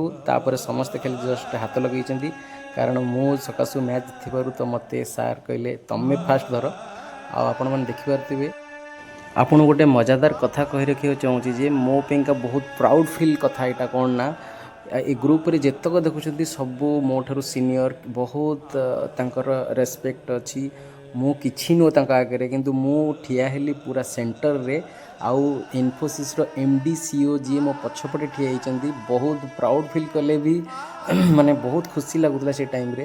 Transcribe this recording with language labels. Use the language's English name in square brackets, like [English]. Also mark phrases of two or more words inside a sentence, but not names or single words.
[Odia] ତାପରେ ସମସ୍ତେ ଖାଲି ଜଷ୍ଟ ହାତ ଲଗେଇଛନ୍ତି, କାରଣ ମୁଁ ସକାଶୁ ମ୍ୟାଚ୍ ଥିବାରୁ। ତ ମୋତେ ସାର୍ କହିଲେ ତମେ ଫାଷ୍ଟ ଧର। ଆଉ ଆପଣମାନେ ଦେଖିପାରୁଥିବେ, ଆପଣ ଗୋଟେ ମଜାଦାର କଥା କହି ରଖିବାକୁ ଚାହୁଁଛି ଯେ ମୋ ପାଇଁକା ବହୁତ [English] proud feel [Odia] କଥା। ଏଇଟା କ'ଣ ନା, ଏ ଗ୍ରୁପ ରେ ଯେତକ ଦେଖୁଛନ୍ତି ସବୁ ମୋ ଠାରୁ ସିନିୟର ବହୁତ ତାଙ୍କର ରେସ୍ପେକ୍ଟ ଅଛି। ମୁଁ କିଛି ନୁହଁ ତାଙ୍କ ଆଗରେ, କିନ୍ତୁ ମୁଁ ଠିଆ ହେଲି ପୁରା ସେଣ୍ଟରରେ। ଆଉ ଇନଫୋସିସ୍ର [English] MD CEO [Odia] ଯିଏ ମୋ ପଛପଟେ ଠିଆ ହେଇଛନ୍ତି ବହୁତ [English] proud feel [Odia] କଲେ ବି ମାନେ ବହୁତ ଖୁସି ଲାଗୁଥିଲା ସେ ଟାଇମ୍ରେ।